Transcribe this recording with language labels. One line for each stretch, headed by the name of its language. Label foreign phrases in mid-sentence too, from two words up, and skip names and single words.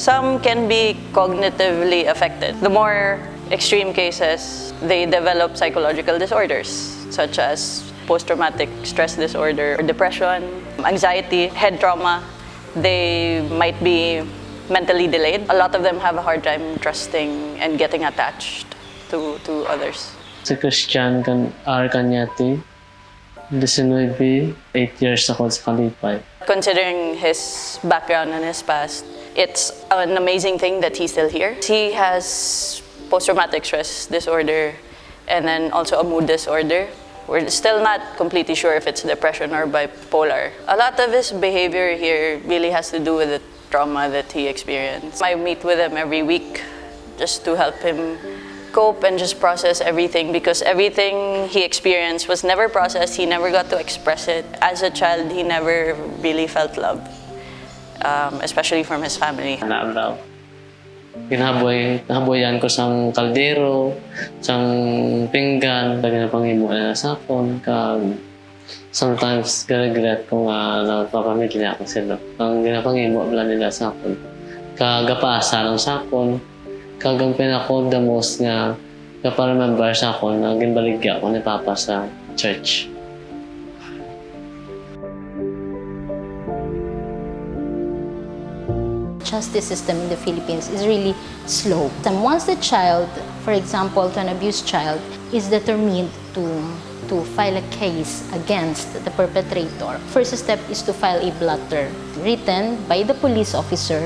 English: Some can be cognitively affected. The more extreme cases, they develop psychological disorders, such as post-traumatic stress disorder, depression, anxiety, head trauma. They might be mentally delayed. A lot of them have a hard time trusting and getting attached to others.
Hiligaynon: Si Christian R. Cañete, 19, 8 years ako sa Kalipay.
English: Considering his background and his past, it's an amazing thing that he's still here. He has post-traumatic stress disorder and then also a mood disorder. We're still not completely sure if it's depression or bipolar. A lot of his behavior here really has to do with the trauma that he experienced. I meet with him every week just to help him cope and just process everything, because everything he experienced was never processed. He never got to express it. As a child, he never really felt love, especially from his family.
Hiligaynon: Nahaboyan ko sang kaldero, sang pinggan, ginapangimo na sa akon.
English: Sometimes regret
Hiligaynon: ko nga napapamilya ko sila. Ang ginapangimo nila sa akon. Kagapasa lang sa akon. Kagampian ako
English: the most
Hiligaynon: nga remember sa ako na ginbaligya ko ni Papa sa church.
English: Justice system in the Philippines is really slow. And once the child, for example, an abused child, is determined to file a case against the perpetrator, first step is to file a blotter written by the police officer.